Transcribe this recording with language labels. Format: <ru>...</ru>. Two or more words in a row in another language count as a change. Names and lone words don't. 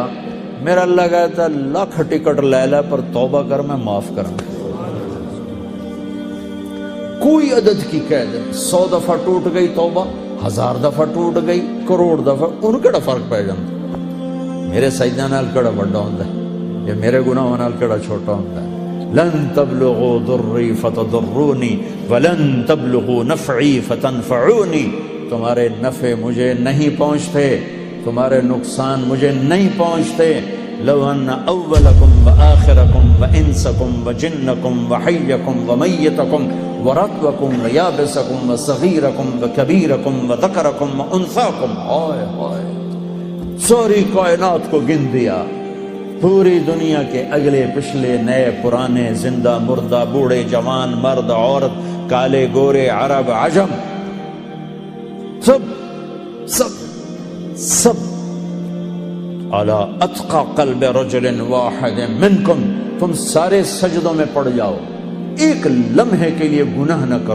<ur>میرا اللہ کہتا ہے لاکھ ٹکٹ لے لے پر توبہ کر، میں معاف کروں۔ کوئی عدد کی قید نہیں، 100 دفعہ ٹوٹ گئی توبہ، 1000 دفعہ ٹوٹ گئی، کروڑ دفعہ، ان کیڑا فرق پہ جاتا؟ میرے سجدہ نال کیڑا بڑا ہوتا ہے یا میرے گناہ نال کیڑا چھوٹا ہوتا ہے؟</ur> <ar>لن تبلغوا ضری فتضرونی ولن تبلغوا نفعی فتنفعونی،</ar> <ur>تمہارے نفع مجھے نہیں پہنچتے، تمہارے نقصان مجھے نہیں پہنچتے۔</ur> <ar>لو ان اولکم وآخرکم وانسکم وجنکم وحیکم ومیتکم ورطبکم ویابسکم وصغیرکم وکبیرکم وذکرکم وانثاکم،</ar> <ur>ہائے ہائے، ساری کائنات کو گن دیا، پوری دنیا کے اگلے پچھلے نئے پرانے، زندہ مردہ، بوڑھے جوان، مرد عورت، کالے گورے، عرب عجم،</ur> <ar>سب علی اتقى قلب رجل واحد منکم،</ar> <ur>تم سارے سجدوں میں پڑ جاؤ، ایک لمحے کے لیے گناہ نہ کرو۔</ur>